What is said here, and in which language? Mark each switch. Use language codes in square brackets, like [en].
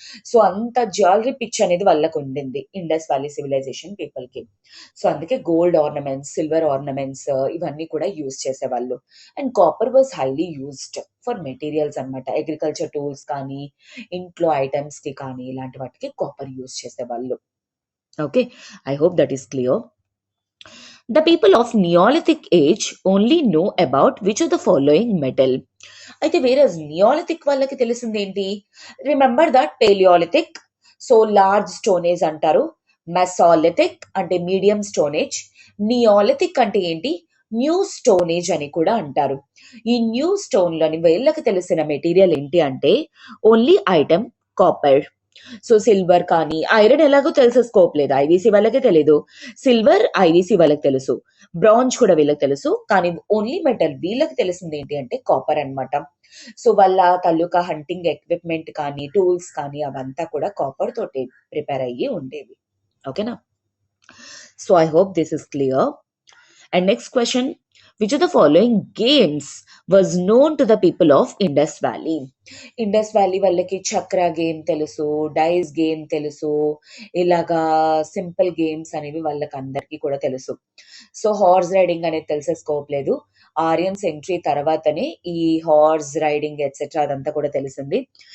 [te] So అంత jewellery pitch అనేది వాళ్ళకు ఉండింది ఇండస్ వ్యాలీ సివిలైజేషన్ పీపుల్ కి. సో అందుకే గోల్డ్ ఆర్నమెంట్స్, సిల్వర్ ఆర్నమెంట్స్ ఇవన్నీ కూడా యూజ్ చేసేవాళ్ళు. [en] and copper was highly used for materials [te] అనమాట. అగ్రికల్చర్ టూల్స్ కానీ ఇంట్లో ఐటమ్స్ కి కానీ ఇలాంటి వాటికి కాపర్ యూజ్ చేసేవాళ్ళు. [en] Okay, I hope that is clear. The people of Neolithic age only know about which of the following metal. [te] అయితే వేరే నియోలిథిక్ వాళ్ళకి తెలిసింది ఏంటి? Remember that Palaeolithic, so large stone age అంటారు. మెసోలిథిక్ అంటే మీడియం స్టోనేజ్. నియోలిథిక్ అంటే ఏంటి? న్యూ స్టోనేజ్ అని కూడా అంటారు. ఈ న్యూ స్టోన్ లోని వీళ్ళకి తెలిసిన మెటీరియల్ ఏంటి అంటే only item copper. So silver కానీ ఐరన్ ఎలాగో తెలిసే స్కోప్ లేదు, ఐవీసీ వాళ్ళకే తెలీదు. సిల్వర్ ఐవీసీ వాళ్ళకి తెలుసు, బ్రాంజ్ కూడా వీళ్ళకి తెలుసు. కానీ ఓన్లీ మెటల్ వీళ్ళకి తెలిసింది ఏంటి అంటే కాపర్ అన్నమాట. సో వాళ్ళ తాలూకా హంటింగ్ ఎక్విప్మెంట్ కానీ టూల్స్ కానీ అవంతా కూడా కాపర్ తోటి ప్రిపేర్ అయ్యి ఉండేవి. ఓకేనా? [en] So I hope this is clear. And next question, which of the following games was known to the people of Indus Valley? [te] Indus Valley వాళ్ళకి చక్ర గేమ్ తెలుసు, డైస్ గేమ్ తెలుసు, ఇలాగా సింపుల్ గేమ్స్ అనేవి వాళ్ళకి అందరికీ కూడా తెలుసు. సో హార్స్ రైడింగ్ అనేది తెలిసే స్కోప్ లేదు. ఆర్యన్స్ ఎంట్రీ తర్వాతనే ఈ హార్స్ రైడింగ్ ఎట్సెట్రా అదంతా కూడా తెలిసింది.